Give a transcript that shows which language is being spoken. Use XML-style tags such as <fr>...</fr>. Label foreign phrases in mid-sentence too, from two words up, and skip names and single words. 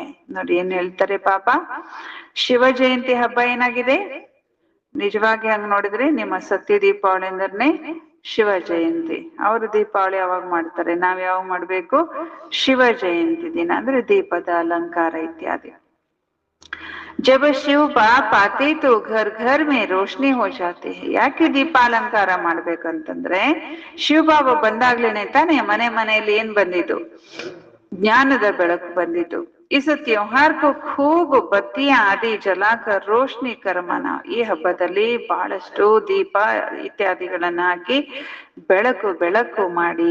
<kn>ನೋಡಿ ಏನ್ ಹೇಳ್ತಾರೆ ಬಾಬಾ, ಶಿವ ಜಯಂತಿ ಹಬ್ಬ ಏನಾಗಿದೆ? ನಿಜವಾಗಿ ಹಂಗ್ ನೋಡಿದ್ರೆ ನಿಮ್ಮ ಸತ್ಯ ದೀಪಾವಳಿ ಅಂದ್ರನೆ ಶಿವ ಜಯಂತಿ. ಅವರು ದೀಪಾವಳಿ ಯಾವಾಗ ಮಾಡ್ತಾರೆ? ನಾವ್ ಯಾವಾಗ ಮಾಡ್ಬೇಕು? ಶಿವ ಜಯಂತಿ ದಿನ, ಅಂದ್ರೆ ದೀಪದ ಅಲಂಕಾರ ಇತ್ಯಾದಿ.</kn> <hi>जब शिव बाप आते तो घर घर में रोशनी हो जाती है.</hi> <kn>ಯಾಕೆ ದೀಪಾಲಂಕಾರ ಮಾಡ್ಬೇಕಂತಂದ್ರೆ, ಶಿವಬಾಬಾ ಬಂದಾಗ್ಲೇನೆ ತಾನೆ ಮನೆ ಮನೆಯಲ್ಲಿ ಏನ್ ಬಂದಿದ್ದು? ಜ್ಞಾನದ ಬೆಳಕು ಬಂದಿದ್ದು.</kn> <hi>इस त्योहार को खूब बत्तिया आदि जलाकर रोशनी करमन.</hi> <kn>ಈ ಹಬ್ಬದಲ್ಲಿ ಬಹಳಷ್ಟು ದೀಪ ಇತ್ಯಾದಿಗಳನ್ನ ಹಾಕಿ ಬೆಳಕು ಬೆಳಕು ಮಾಡಿ.</kn>